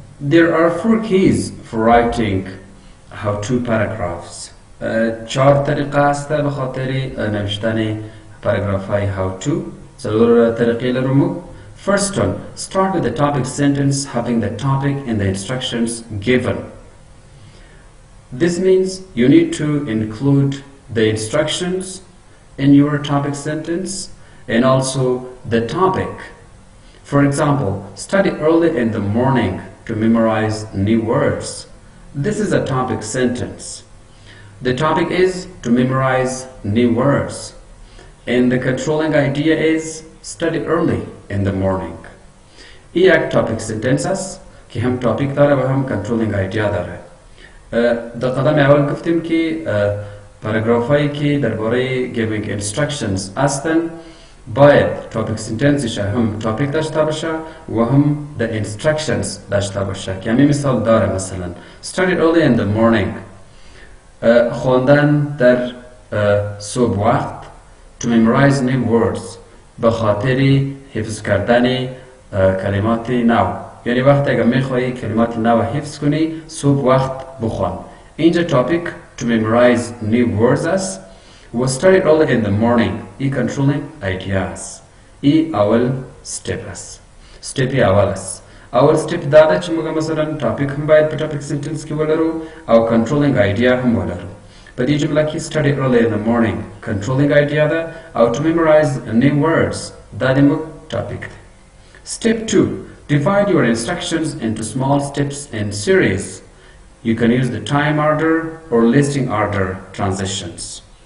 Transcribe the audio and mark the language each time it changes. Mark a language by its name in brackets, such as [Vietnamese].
[English] There are 4 keys for writing how-to paragraphs. [Persian] 4 طریقه هست به خاطر نوشتن پاراگراف های how-to. [Pashto] ضرور طریقه لرمو. [English] First one, start with the topic sentence having the topic and the instructions given. This means you need to include the instructions in your topic sentence and also the topic. For example, study early in the morning to memorize new words. This is a topic sentence. The topic is to memorize new words. And the controlling idea is study early in the morning. [Persian] این یک topic sentence است که هم topic داره و هم controlling idea داره. در قدم اول گفتیم که پاراگراف هایی که درباره [English] giving instructions [Persian] هستن باید topic sentence هم topic داشته باشه و هم [English] the instructions [Persian] داشته باشه. که همین مثال داره، مثلا [English] study early in the morning، [Persian] خواندن در صبح وقت، [English] to memorize new words، [Persian] به خاطر حفظ کردن کلمات نو. یعنی وقتی اگر میخوایی کلمات نو حفظ کنی صبح وقت بخوان. اینجا topic [English] to memorize new words [Persian] است و [English] study early in the morning [Persian] ای controlling idea است. ای اول step است، step اول است. [Pashto] اول step داده چې موږ مثلا topic هم باید په topic sentence کې ولرو او controlling idea هم ولرو. په دې جمله کې [English] study early in the morning [Pashto] controlling idea ده او [English] to memorize new words [Pashto] دا د موږ topic ده. [English] Step 2, divide your instructions into small steps in series. You can use the time order or listing order transitions.